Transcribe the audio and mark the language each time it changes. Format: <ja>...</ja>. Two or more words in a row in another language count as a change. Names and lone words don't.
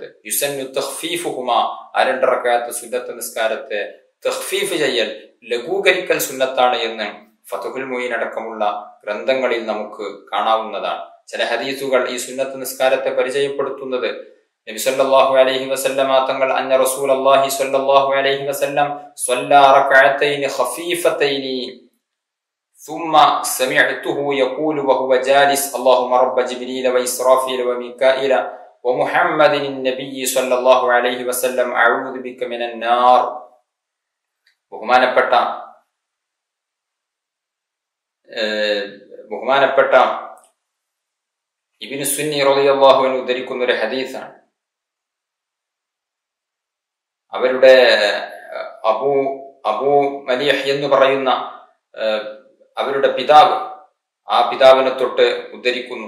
<ar>يسن تخفيفهما,</ar> <ml>2 റകഅത്ത് സുന്നത്ത് നിസ്കാരത്തെ തഖ്ഫീഫ് ചെയ്യൽ, ലഘൂകരിക്കൽ സുന്നത്താണ് എന്ന് ഫത്ഹുൽ മുഈൻ അടക്കമുള്ള ഗ്രന്ഥങ്ങളിൽ നമുക്ക് കാണാവുന്നതാണ്. ചില ഹദീസുകൾ ഈ സുന്നത്ത് നിസ്കാരത്തെ പരിചയപ്പെടുത്തുന്നത് നബി</ml> <ar>صلى الله عليه وسلم തങ്ങൾ أن رسول الله صلى الله عليه وسلم صلى ركعتين خفيفتين ثم سمعته يقول وهو جالس اللهم رب جبريل وإسرافيل وميكائيل ومحمد النبي صلى الله عليه وسلم أعوذ بك من النار.</ar> <ml>ബഹുമാനപ്പെട്ട ഇബ്നു സുന്നി</ml> <ar>رضي الله عنه</ar> <ml>ഉദ്ധരിക്കുന്ന ഒരു ഹദീസാണ്. അവരുടെ അബൂ മലീഹ് എന്ന് പറയുന്ന അവരുടെ പിതാവ്, ആ പിതാവിനെ തൊട്ട് ഉദ്ധരിക്കുന്നു.</ml>